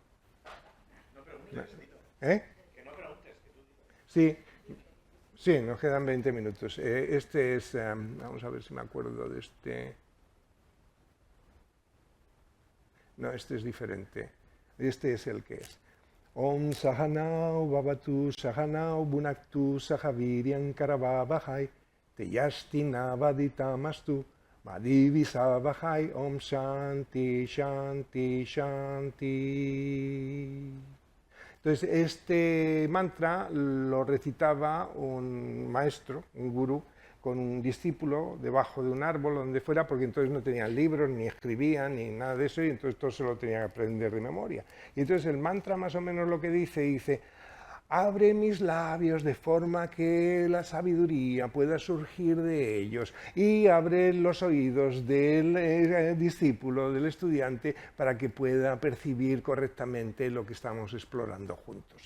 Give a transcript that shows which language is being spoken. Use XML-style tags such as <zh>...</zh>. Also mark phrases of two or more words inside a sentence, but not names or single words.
<es>No preguntes, ¿Eh? que no preguntes, que tú digas. Sí, sí, nos quedan 20 minutos. Este es, vamos a ver si me acuerdo de este. No, este es diferente. Este es el que es.</es> <sa>ॐ सहनौ भवतु सहनौ भुनक्तु सहवीर्यं करवावहै तेयस्ति नवदितमस्तु मधिविसवहै ॐ शान्ति शान्ति शान्ति. Entonces, este mantra lo recitaba un maestro, un gurú, con un discípulo debajo de un árbol, donde fuera, porque entonces no tenían libros, ni escribían, ni nada de eso, y entonces todo se lo tenía que aprender de memoria. Y entonces el mantra más o menos lo que dice, abre mis labios de forma que la sabiduría pueda surgir de ellos y abre los oídos del discípulo, del estudiante, para que pueda percibir correctamente lo que estamos explorando juntos.</sa>